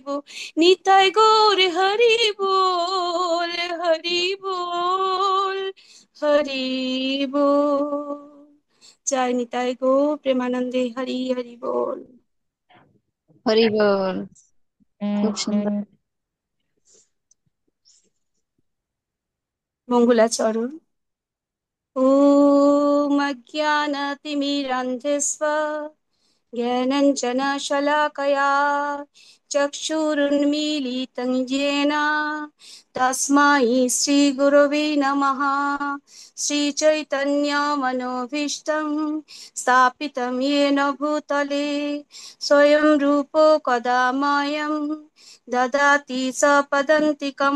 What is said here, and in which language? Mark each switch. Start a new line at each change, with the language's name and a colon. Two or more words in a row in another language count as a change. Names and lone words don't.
Bangla: নিতাই গৌর হরি বল, হরি বল, হরি বল। জয় নিতাই গৌর প্রেমানন্দে, হরি হরি বল। হরি বল। খুব সুন্দর। মঙ্গলাচরণ।
Sanskrit: ॐ अज्ञानतिमिरान्धस्व ज्ञानञ्जनशलाकया चक्षुरुन्मीलितं येन तस्मै श्रीगुरवे नमः। श्रीचैतन्यमनोभीष्टं स्थापितं येन भूतले स्वयं रूप कदा मह्यं ददाति सपदन्तिकम्।